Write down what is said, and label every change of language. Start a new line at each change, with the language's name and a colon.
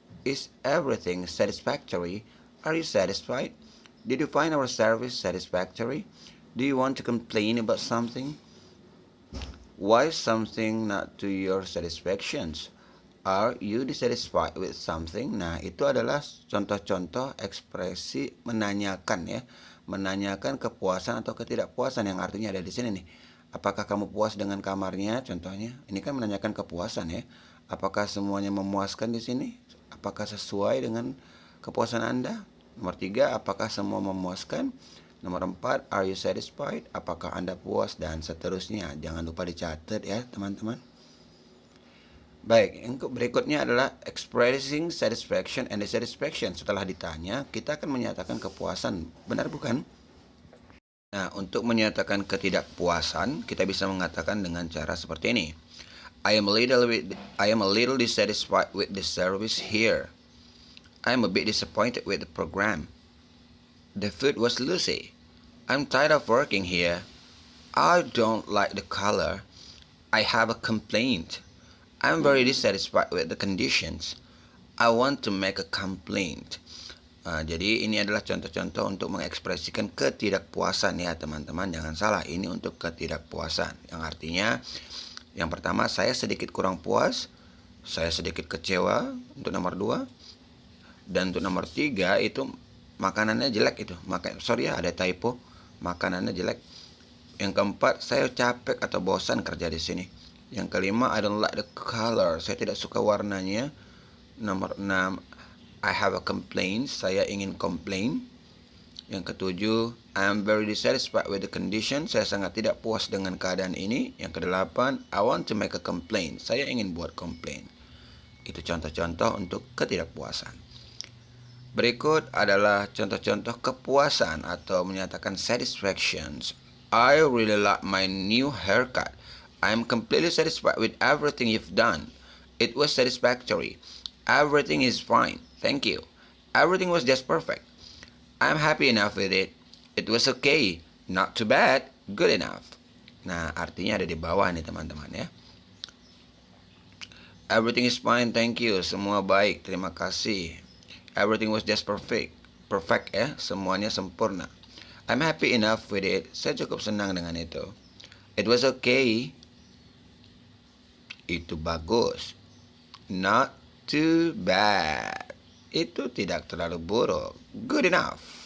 English: Is everything satisfactory? Are you satisfied? Did you find our service satisfactory? Do you want to complain about something? Why is something not to your satisfactions? Are you dissatisfied with something?
Indonesian: Nah, itu adalah contoh-contoh ekspresi menanyakan ya. Menanyakan kepuasan atau ketidakpuasan yang artinya ada di sini nih. Apakah kamu puas dengan kamarnya? Contohnya, ini kan menanyakan kepuasan ya. Apakah semuanya memuaskan di sini? Apakah sesuai dengan kepuasan Anda? Nomor 3, apakah semua memuaskan? Nomor 4,
English: are you satisfied?
Indonesian: Apakah Anda puas? Dan seterusnya. Jangan lupa dicatat ya, teman-teman. Baik, yang berikutnya adalah
English: expressing satisfaction and dissatisfaction.
Indonesian: Setelah ditanya, kita akan menyatakan kepuasan. Benar bukan? Nah, untuk menyatakan ketidakpuasan, kita bisa mengatakan dengan cara seperti ini.
English: I am a little dissatisfied with the service here. I am a bit disappointed with the program. The food was lousy. I'm tired of working here. I don't like the color. I have a complaint. I'm very dissatisfied with the conditions. I want to make a complaint.
Indonesian: Jadi ini adalah contoh-contoh untuk mengekspresikan ketidakpuasan ya teman-teman. Jangan salah, ini untuk ketidakpuasan. Yang artinya, yang pertama saya sedikit kurang puas, saya sedikit kecewa untuk nomor 2. Dan untuk nomor 3 itu makanannya jelek itu. Sorry ya, ada typo. Makanannya jelek. Yang keempat, saya capek atau bosan kerja di sini. Yang kelima,
English: I don't like the color.
Indonesian: Saya tidak suka warnanya. Nomor 6,
English: I have a complaint.
Indonesian: Saya ingin komplain. Yang ketujuh,
English: I am very dissatisfied with the condition.
Indonesian: Saya sangat tidak puas dengan keadaan ini. Yang kedelapan,
English: I want to make a complaint.
Indonesian: Saya ingin buat komplain. Itu contoh-contoh untuk ketidakpuasan. Berikut adalah contoh-contoh kepuasan atau menyatakan satisfactions.
English: I really like my new haircut. I am completely satisfied with everything you've done. It was satisfactory. Everything is fine. Thank you. Everything was just perfect. I'm happy enough with it. It was okay. Not too bad. Good enough.
Indonesian: Nah, artinya ada di bawah nih teman-teman ya.
English: Everything is fine. Thank you.
Indonesian: Semua baik. Terima kasih.
English: Everything was just perfect. Perfect ya.
Indonesian: Semuanya sempurna.
English: I'm happy enough with it.
Indonesian: Saya cukup senang dengan itu.
English: It was okay.
Indonesian: Itu bagus.
English: Not too bad.
Indonesian: Itu tidak terlalu buruk.
English: Good enough.